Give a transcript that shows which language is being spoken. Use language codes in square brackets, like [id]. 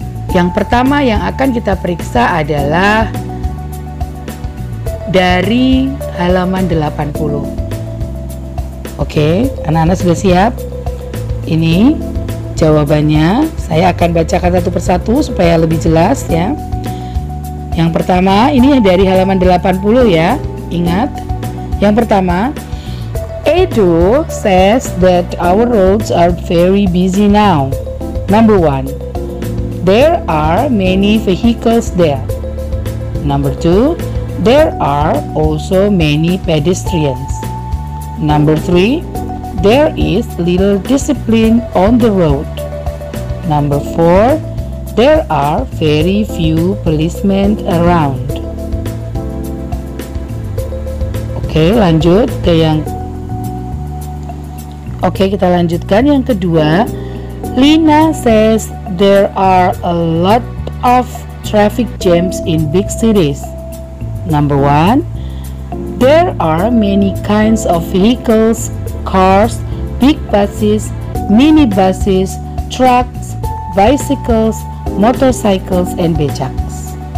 [id] Yang pertama yang akan kita periksa adalah dari halaman 80. Oke, anak-anak sudah siap? Ini jawabannya. Saya akan bacakan satu persatu supaya lebih jelas ya. Yang pertama, ini dari halaman 80 ya. Ingat. Yang pertama, [en] Edo says that our roads are very busy now. Number 1, there are many vehicles there. Number 2, there are also many pedestrians. Number 3, there is little discipline on the road. Number 4, there are very few policemen around. [id] Oke, lanjut ke yang kita lanjutkan yang kedua. [en] Lina says there are a lot of traffic jams in big cities. Number 1, there are many kinds of vehicles, cars, big buses, minibuses, trucks, bicycles, motorcycles, and becaks.